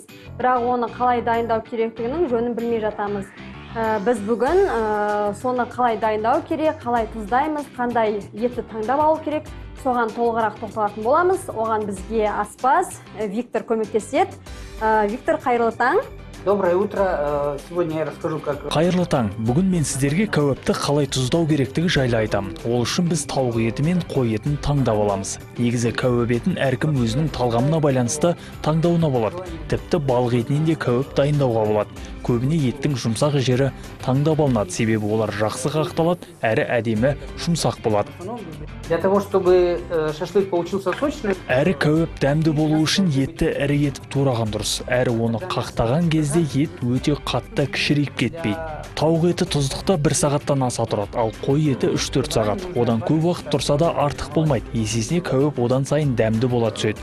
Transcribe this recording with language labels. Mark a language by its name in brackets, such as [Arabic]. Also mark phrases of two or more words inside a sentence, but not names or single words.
[Kazakh] Бірақ оны қалай дайындау керектігінің жөнін білмей жатамыз. Біз бүгін соны қалай дайындау керек, қалай тұздаймыз, қандай етті таңдап алу керек, соған толығырақ тоқталатын боламыз. Оған бізге аспаз Виктор көмектеседі. Виктор, қайырлы таң. [Russian] Доброе утро. Сегодня я расскажу, как... [Kazakh] Қайырлы таң. Бүгін мен сіздерге кәуапты қалай тұздау керектігі жайлы айтамын. Ол үшін біз тауық еті мен қой етін таңдап аламыз. Негізі кәуап етін әркім өзінің талғамына байланысты таңдауына болады. Тіпті балық етінен де кәуап дайындауға болады. Көбіне еттің жұмсақ жері таңдап алынады, себебі олар жақсы қақталады, әрі әдемі жұмсақ болады. [Russian] Для того, чтобы шашлык получился сочный, [Kazakh] әрі кәуап дәмді болу үшін етті ірі етіп тураған дұрыс. Әрі оны қақтаған кезде ет өте қатты кішірейіп кетпейді. Тауық еті тұздықта 1 сағаттан аса тұрады, ал қой еті 3-4 сағат. Одан көп уақыт тұрса да артық болмайды. Есесіне кәуап одан сайын дәмді бола түседі.